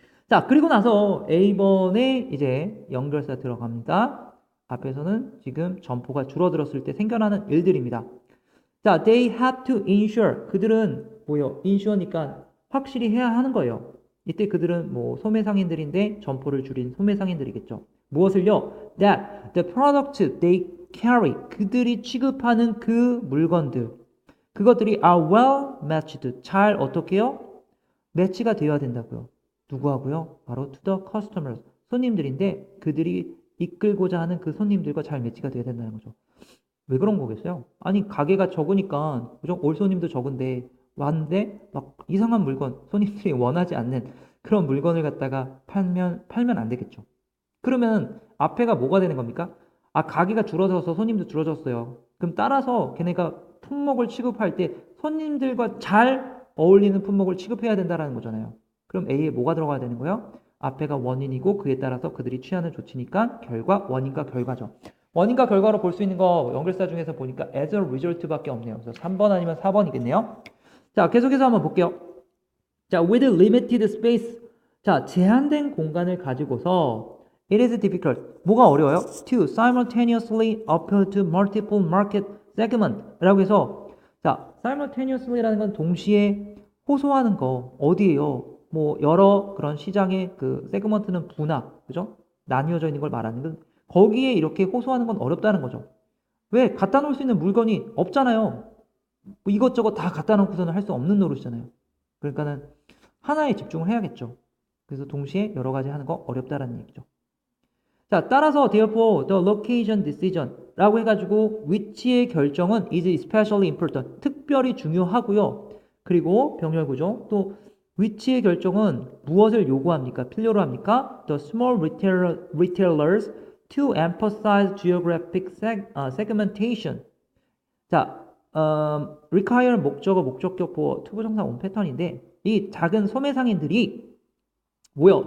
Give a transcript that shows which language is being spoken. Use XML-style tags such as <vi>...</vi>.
<ko>자, 그리고 나서 A번에 이제 연결사 들어갑니다. 앞에서는 지금 점포가 줄어들었을 때 생겨나는 일들입니다.</ko> <en>자, they have to ensure.</en> <ko>그들은 뭐요? insure니까 확실히 해야 하는 거예요. 이때 그들은 뭐 소매상인들인데 점포를 줄인 소매상인들이겠죠. 무엇을요?</ko> <en>That the product they carry.</en> <ko>그들이 취급하는 그 물건들. 그것들이</ko> <en>are well matched.</en> <ko>잘 어떻게요? 매치가 되어야 된다고요. 누구하고요?</ko> <en>바로 to the customers.</en> <ko>손님들인데 그들이 이끌고자 하는 그 손님들과 잘 매치가 되어야 된다는 거죠. 왜 그런 거겠어요? 아니 가게가 적으니까 그죠? 올 손님도 적은데 왔는데 막 이상한 물건 손님들이 원하지 않는 그런 물건을 갖다가 팔면 안 되겠죠. 그러면 앞에가 뭐가 되는 겁니까? 아 가게가 줄어들어서 손님도 줄어졌어요. 그럼 따라서 걔네가 품목을 취급할 때 손님들과 잘 어울리는 품목을 취급해야 된다라는 거잖아요. 그럼 A에 뭐가 들어가야 되는 거예요? 앞에가 원인이고 그에 따라서 그들이 취하는 조치니까 결과 원인과 결과죠. 원인과 결과로 볼 수 있는 거 연결사 중에서 보니까</ko> <en>as a result</en> <ko>밖에 없네요. 그래서 3번 아니면 4번이겠네요. 자, 계속해서 한번 볼게요.</ko> <en>자, with limited space. 자,</en> <ko>제한된 공간을 가지고서</ko> <en>it is difficult.</en> <ko>뭐가 어려워요?</ko> <en>To simultaneously appeal to multiple market segment.</en> <ko>라고 해서 자, simultaneously라는 건 동시에 호소하는 거 어디예요? 뭐 여러 그런 시장의 그 세그먼트는 분화, 그죠? 나뉘어져 있는 걸 말하는 건 거기에 이렇게 호소하는 건 어렵다는 거죠. 왜? 갖다 놓을 수 있는 물건이 없잖아요. 뭐 이것저것 다 갖다 놓고서는 할 수 없는 노릇이잖아요. 그러니까는 하나에 집중을 해야겠죠. 그래서 동시에 여러 가지 하는 거 어렵다라는 얘기죠.</ko> <en>자, 따라서 therefore the location decision</en> <ko>라고 해가지고 위치의 결정은</ko> <en>is especially important.</en> <ko>특별히 중요하고요. 그리고 병렬 구조 또 위치의 결정은 무엇을 요구합니까? 필요로 합니까?</ko> <en>The small retailers to emphasize geographic segmentation.</en> <ko>자, require 목적어, 목적격, 보어, 투부정사 온 패턴인데 이 작은 소매상인들이 뭐요?</ko>